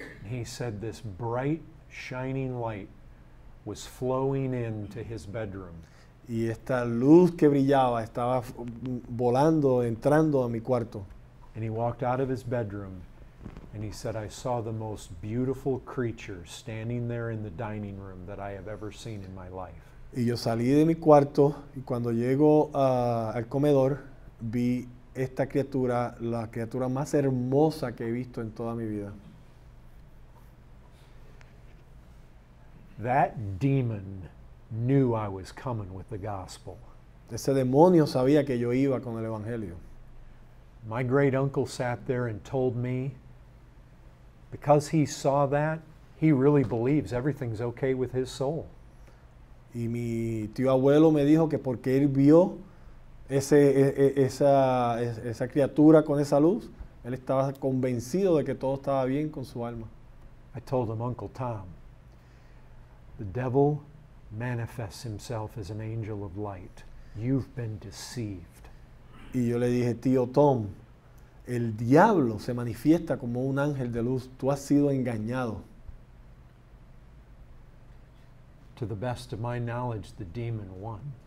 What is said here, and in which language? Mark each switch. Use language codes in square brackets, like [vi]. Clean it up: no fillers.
[en] He said this bright, shining light was flowing into his bedroom. [es] Y esta luz que brillaba estaba volando, entrando a mi cuarto. [en] And he walked out of his bedroom and he said, I saw the most beautiful creature standing there in the dining room that I have ever seen in my life. [es] Y yo salí de mi cuarto y cuando llego al comedor vi esta criatura, la criatura más hermosa que he visto en toda mi vida. [en] That demon knew I was coming with the gospel. [es] Ese demonio sabía que yo iba con el evangelio. [en] My great uncle sat there and told me, because he saw that, he really believes everything's okay with his soul. [es] Y mi tío abuelo me dijo que porque él vio esa criatura con esa luz, Él estaba convencido de que todo estaba bien con su alma. [en] I told him, Uncle Tom, the devil manifests himself as an angel of light. You've been deceived. [es] Y yo le dije, tío Tom, el diablo se manifiesta como un ángel de luz. Tú has sido engañado. [en] To the best of my knowledge, the demon won.